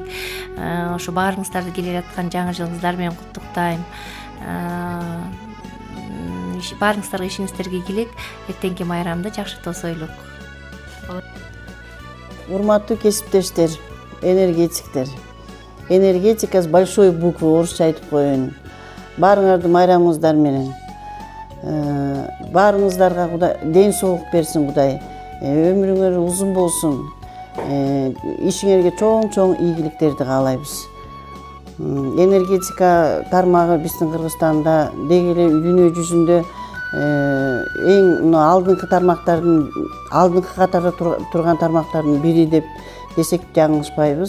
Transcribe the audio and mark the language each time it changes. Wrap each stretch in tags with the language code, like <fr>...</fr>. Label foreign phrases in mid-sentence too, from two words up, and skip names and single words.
<ky>Ошо баарыңыздарды келе жаткан жаңы жылыңыздар менен куттуктайм. Баарыңыздарга ишиңиздерге ийгилик. Эртеңки майрамды жакшы тосойлук. Урматтуу кесиптештер, энергетиктер.</ky> <ru>Энергетика с большой буквы,</ru> <ky>орусча айтып коеюн. Баарыңарды майрамыңыздар менен. Баарыңыздарга Кудай ден соолук берсин, Кудай. Өмүрүңөр узун болсун. Ишиңерге чоң ийгиликтерди каалайбыз. Энергетика тармагы биздин Кыргызстанда деги эле дүйнө жүзүндө эң алдыңкы тармактардын алдыңкы катарда турган тармактардын бири деп десек жаңылышпайбыз.</ky>